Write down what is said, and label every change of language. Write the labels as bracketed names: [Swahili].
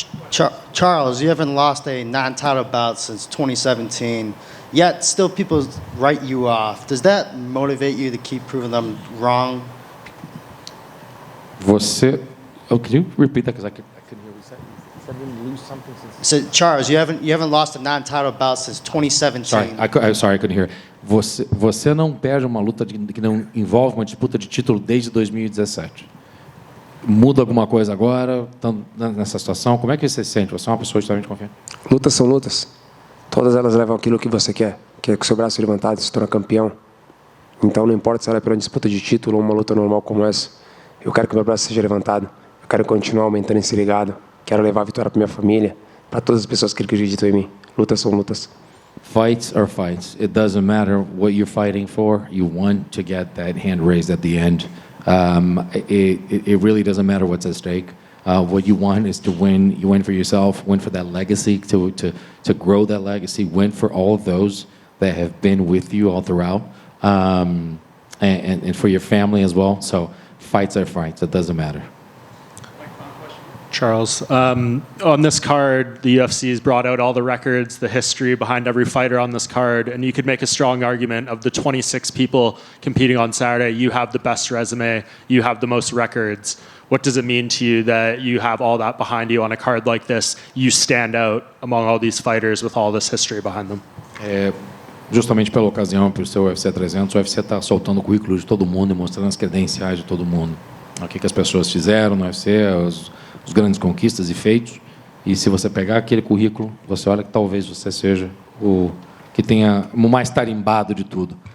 [English] Charles, you haven't lost a non-title bout since 2017, yet still people write you off. Does that motivate you to keep proving them wrong? Can you repeat that? Because I couldn't hear what you said. You said you didn't lose something since... So, Charles, you haven't lost a non-title bout since 2017. Sorry, I couldn't hear. [Portuguese] Você não perde uma luta que não envolve uma disputa de título desde 2017. Muda alguma coisa agora, estando nessa situação? Como é que você se sente? Você é uma pessoa extremamente confiante? Lutas são lutas. Todas elas levam aquilo que você quer, que é com o seu braço levantado, se tornar campeão. Então não importa se ela é para uma disputa de título ou uma luta normal como essa. Eu quero que meu braço seja levantado. Eu quero continuar aumentando esse legado. Quero levar a vitória para minha família, para todas as pessoas que acreditam em mim. Lutas são lutas. [English] Fights are fights. It doesn't matter what you're fighting for. You want to get that hand raised at the end. It really doesn't matter what's at stake. What you want is to win. You win for yourself, win for that legacy, to grow that legacy, win for all of those that have been with you all throughout, and for your family as well. So fights are fights. It doesn't matter. Charles, on this card, the UFC has brought out all the records, the history behind every fighter on this card, and you could make a strong argument of the 26 people competing on Saturday, you have the best resume, you have the most records. What does it mean to you that you have all that behind you on a card like this? You stand out among all these fighters with all this history behind them. [Portuguese] Justamente pela ocasião, por ser o UFC 300, o UFC está soltando o currículo de todo mundo e mostrando as credenciais de todo mundo. O que as pessoas fizeram no UFC, os grandes conquistas e feitos. E se você pegar aquele currículo, você olha que talvez você seja o que tenha o mais tarimbado de tudo.